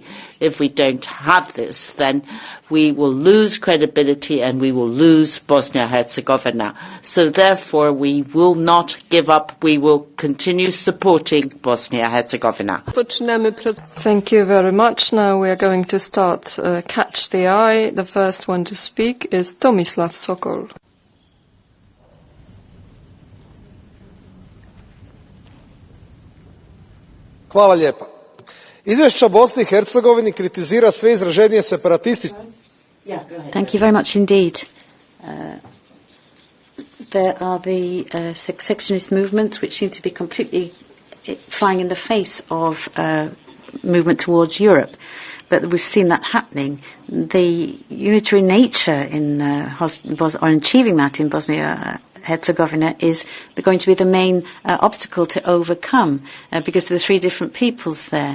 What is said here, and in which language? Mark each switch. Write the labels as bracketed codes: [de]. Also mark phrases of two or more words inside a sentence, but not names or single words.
[en] If we don't have this, then we will lose credibility and we will lose Bosnia-Herzegovina. So therefore, we will not give up. We will continue supporting Bosnia-Herzegovina. Thank you very much. Now we are going to start Catch the Eye. The first one to speak is Tomislav Sokol. [hr] Hvala lijepa. Izvješće o Bosni i Hercegovini kritizira sve izraženije separatističke. [en] Thank you very much indeed. There are the secessionist movements which seem to be completely flying in the face of movement towards Europe. But we've seen that happening. The unitary nature in achieving that in Bosnia-Herzegovina is going to be the main obstacle to overcome because there are three different peoples there.